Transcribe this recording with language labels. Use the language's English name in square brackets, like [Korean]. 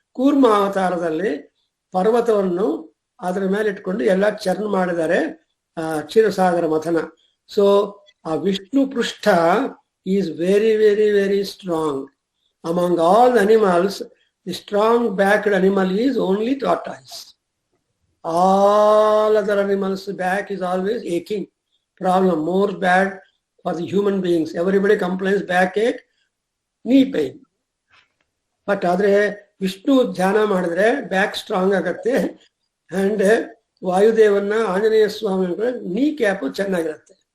[Kannada] ಕೂರ್ಮ ಅವತಾರದಲ್ಲಿ ಪರ್ವತವನ್ನು ಅದರ ಮೇಲೆ ಇಟ್ಕೊಂಡು ಎಲ್ಲ ಚರ್ನ್ ಮಾಡಿದ್ದಾರೆ, ಕ್ಷೀರಸಾಗರ ಮಥನ. [English] So ಆ ವಿಷ್ಣು ಪೃಷ್ಠ is very very very strong. Among all the animals, the strong backed animal is only tortoise. All other animals back is always aching. Problem more bad for the human beings. Everybody complains backache, knee pain. [Kannada] But ಆದ್ರೆ ವಿಷ್ಣು ಧ್ಯಾನ ಮಾಡಿದ್ರೆ back strong ಆಗತ್ತೆ. And ವಾಯುದೇವನ್ನ Anjaneya ಸ್ವಾಮಿ ನೀ cap ಚೆನ್ನಾಗಿರುತ್ತೆ.